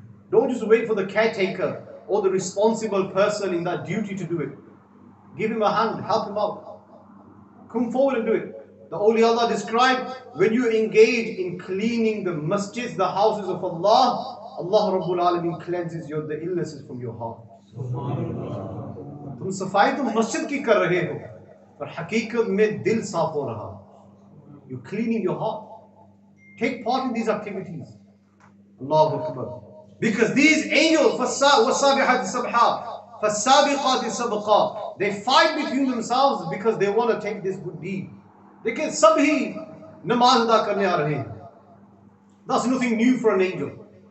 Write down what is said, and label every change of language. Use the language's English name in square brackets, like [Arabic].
[English] Don't just wait for the caretaker or the responsible person in that duty to do it. Give him a hand, help him out. Come forward and do it. The awliya Allah described, when you engage in cleaning the masjids, the houses of Allah, Allah Rabbul Alameen cleanses the illnesses from your heart. [Hindi] तुम सफाई तो मस्जिद की कर रहे हो, पर हकीकत में दिल साफ हो रहा. [English] You're cleaning your heart. Take part in these activities. Allahu Akbar. Because these angels, [Arabic] وَالسَّابِحَاتِ سَبْحًا فَالسَّابِقَاتِ سَبْقًا, [English] they fight between themselves because they want to take this good deed. Because [Hindi] sabhi namaz ada karne aa rahe hain. [English] That's nothing new for an angel.